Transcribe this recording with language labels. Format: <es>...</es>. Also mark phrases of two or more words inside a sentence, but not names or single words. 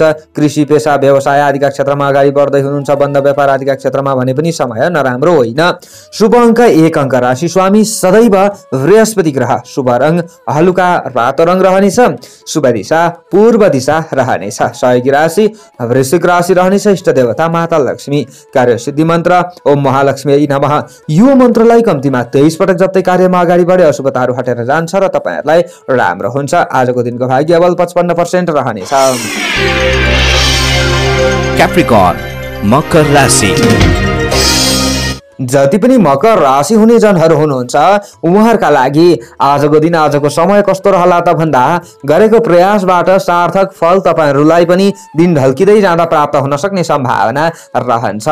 <ne>कृषि पेशा व्यवसाय आदिका क्षेत्रमा अगाडि बढ्दै हुनुहुन्छ, बन्द व्यापार आदिका क्षेत्रमा भने पनि समय नराम्रो होइन। शुभ अङ्क 1 अङ्क, राशि स्वामी सदैव बृहस्पति ग्रह, शुभ रङ हलुका रातो रङ रहनेछ, शुभ दिशा पूर्व दिशा रहनेछ, सहयोगी राशि वृश्चिक राशि रहनेछ। इष्ट देवता माता लक्ष्मी, कार्यसिद्धि मन्त्र</ne> <sa>ओम महालक्ष्मी नमः।</sa> <ne>यो मन्त्रलाई कम्तीमा 23 पटक जप्दै कार्यमा अगाडि बढे अशुभताहरू हटेर जान्छ र तपाईहरुलाई राम्रो हुन्छ। आजको दिनको भाग्यबल 55% रहनेछ। Capricorn, मकर राशि। जति पनि मकर राशि हुने जनहरू हुनुहुन्छ उहाँहरूका लागि आजको दिन आजको समय कस्तो रहला त भन्दा गरेको प्रयासबाट सार्थक फल तपाईहरूलाई पनि दिन ढल्किँदै जाँदा प्राप्त हुन सक्ने सम्भावना रहन्छ।</ne>